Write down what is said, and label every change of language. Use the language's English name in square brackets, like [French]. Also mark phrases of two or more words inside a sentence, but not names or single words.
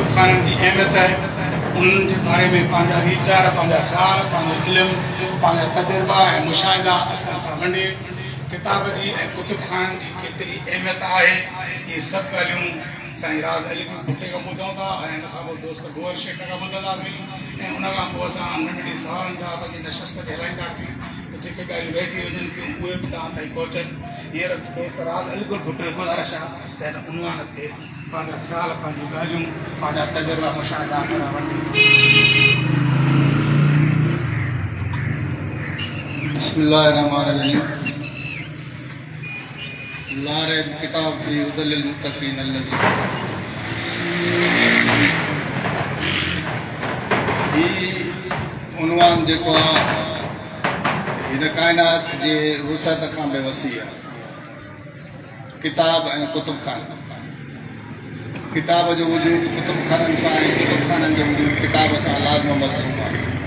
[Sindhi] खाननि जी अहमियत आहे, उन्हनि जे बारे में पंहिंजा वीचार, पंहिंजा ख़्याल, पंहिंजो इल्मु, पंहिंजा तजुर्बा ऐं मुशाहिदा असां सां वंडे किताब जी ऐं कुतुब खाननि जी केतिरी अहमियत आहे इहे सभु ॻाल्हियूं साईं राज अली गुल भुट्टे खां ॿुधूं था ऐं हिन खां पोइ दोस्त गोवर शेख खां ॿुधंदासीं ऐं उन खां पोइ असां नंढड़ी सवालनि जा पंहिंजी नशस्त खे हलाईंदासीं त जेके ॻाल्हियूं रहिजी वञनि थियूं उहे बि तव्हां ताईं पहुचनि। हींअर दोस्त राज अली गुल भुट्टे गुज़ारिश आहे त हिन उनवान ते पंहिंजा ख़्याल, पंहिंजूं ॻाल्हियूं, पंहिंजा तजुर्बा मुशाहिदा असां वटि। [Arabic] बिस्मिल्लाहिर्रहमानिर्रहीम। لا ريب كتاب في هدى للمتقين الذي [Sindhi] ही उनवान जेको आहे हिन काइनात जे वुसअत खां बि वसी आहे। किताब ऐं कुतुब खान, किताब जो वजूद कुतुब खाननि सां ऐं कुतुब खाननि जो वजूद किताब सां लाज़िम मलज़ूम आहे।